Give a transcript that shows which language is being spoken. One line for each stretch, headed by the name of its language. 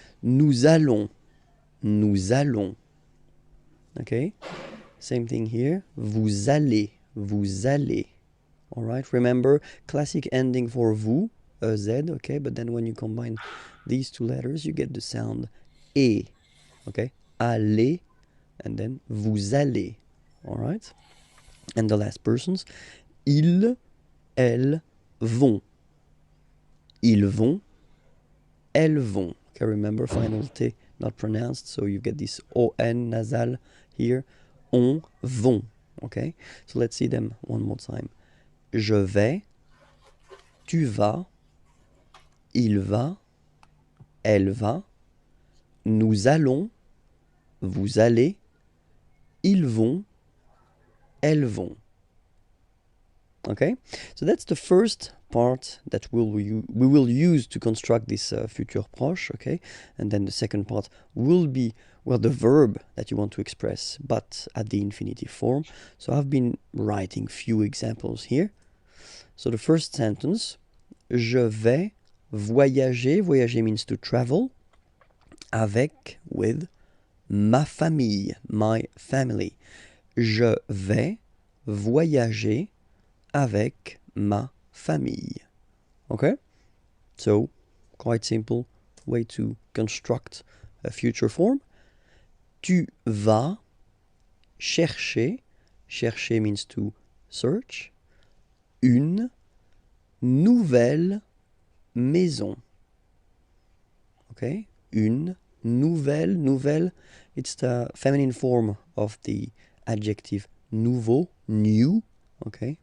French: Nous allons. Nous allons.
English: Okay? Same thing here.
French: Vous allez. Vous allez.
English: All right? Remember, classic ending for vous, Z, okay? But then when you combine these two letters, you get the sound E, okay?
French: Allez,
English: and then
French: vous allez.
English: All right? And the last persons,
French: ils, elles vont. Ils vont, elles vont.
English: Okay, remember, final T not pronounced, so you get this ON nasal here. On, vont. Okay? So let's see them one more time.
French: Je vais, tu vas, il va, elle va, nous allons, vous allez, ils vont, elles vont.
English: Okay, so that's the first part that we will use to construct this futur proche. Okay, and then the second part will be, well, the verb that you want to express, but at the infinitive form. So I've been writing few examples here. So the first sentence,
French: je vais voyager.
English: Voyager means to travel. Avec, with,
French: ma famille,
English: my family.
French: Je vais voyager avec ma famille.
English: Okay? So, quite simple way to construct a future form.
French: Tu vas chercher, chercher
English: means to search,
French: une nouvelle maison.
English: Okay?
French: Une nouvelle,
English: it's the feminine form of the adjective nouveau, new, okay?